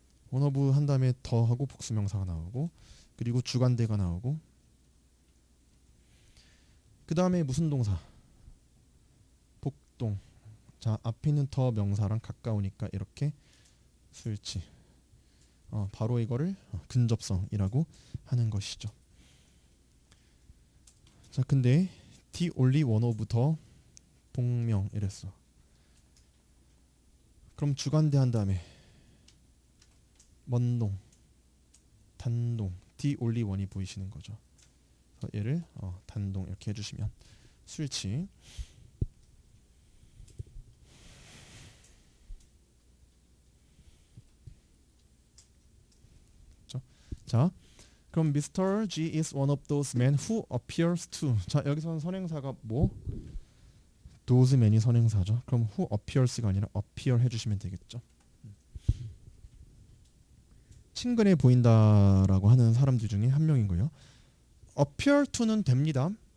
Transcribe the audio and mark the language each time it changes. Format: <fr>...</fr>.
<ko>원 오브 한 다음에 더하고 복수명사가 나오고 그리고 주관대가 나오고 그 다음에 무슨 동사? 복동. 자, 앞에 있는 더 명사랑 가까우니까 이렇게 수일치. 바로 이거를 근접성이라고 하는 것이죠. 자, 근데</ko> <en>the only one of the</en> <ko>동명 이랬어. 그럼 주관대 한 다음에 먼동, 단동, the only one이 보이시는 거죠. 그래서 얘를 단동 이렇게 해주시면 수일치. 자, 그럼 Mr.</ko> <en>G is one of those men who appears to.</en> <ko>자, 여기서는 선행사가 뭐? those men이 선행사죠. 그럼 who appears가 아니라 appear 해주시면 되겠죠. 친근해 보인다라고 하는 사람들 중에 한 명인 거예요. appear to는 됩니다.</ko>